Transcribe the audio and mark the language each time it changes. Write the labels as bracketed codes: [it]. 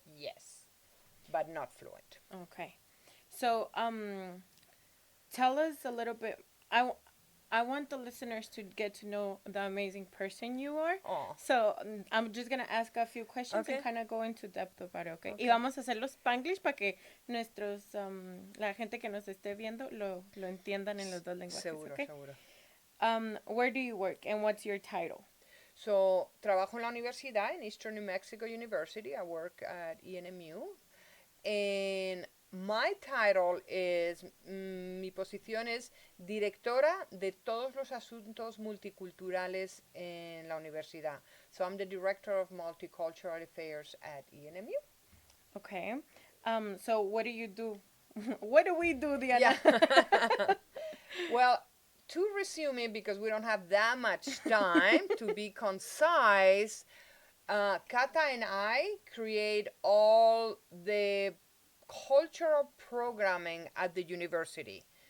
[en] Yes, but not fluent. Okay. So, tell us a little bit. I want the listeners to get to know the amazing person you are. Oh. So, I'm just going to ask a few questions and kind of go into depth about it, okay? [es] Y vamos a hacerlo Spanglish para que la gente que nos esté viendo lo entiendan en los dos lenguajes, seguro, [en] okay? [es] Seguro. [en] Where do you work and what's your title? So, [es] trabajo en la universidad, [en] in Eastern New Mexico University. I work at ENMU. And my title is, [es] mi posición es directora de todos los asuntos multiculturales en la universidad. [en] So I'm the director of multicultural affairs at ENMU. Okay. So what do you do? What do we do, Diana? Yeah. Well, to resume it, because we don't have that much time to be concise, Kata and I create all the cultural programming at the university.